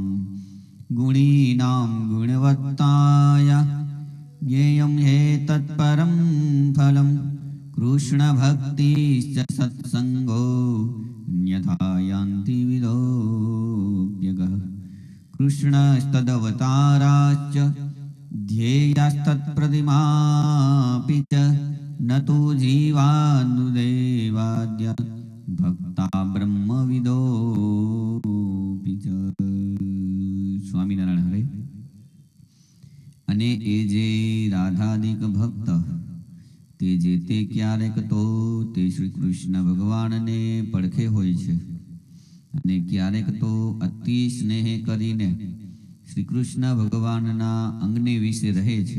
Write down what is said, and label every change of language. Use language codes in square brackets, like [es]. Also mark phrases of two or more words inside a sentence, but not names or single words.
[sa] गुणीनां गुणवत्ताया ज्ञेयं ह्येतत्परं फलं कृष्णभक्तिश्च सत्सङ्गो अन्यथा यान्ति विदोऽप्यगः। कृष्णस्तदवताराश्च ध्येयास्तत्प्रतिमापि च न तु जीवानुदेवाद्य भक्ता ब्रह्मविदोऽपि च. [gu] સ્વામિનારાયણ હરે. અને એ જે રાધાદિક ભક્ત તે જે તે ક્યારેક તો તે શ્રી કૃષ્ણ ભગવાનને પડખે હોય છે અને ક્યારેક તો અતિ સ્નેહ કરીને શ્રી કૃષ્ણ ભગવાનના અંગને વિશે રહે છે.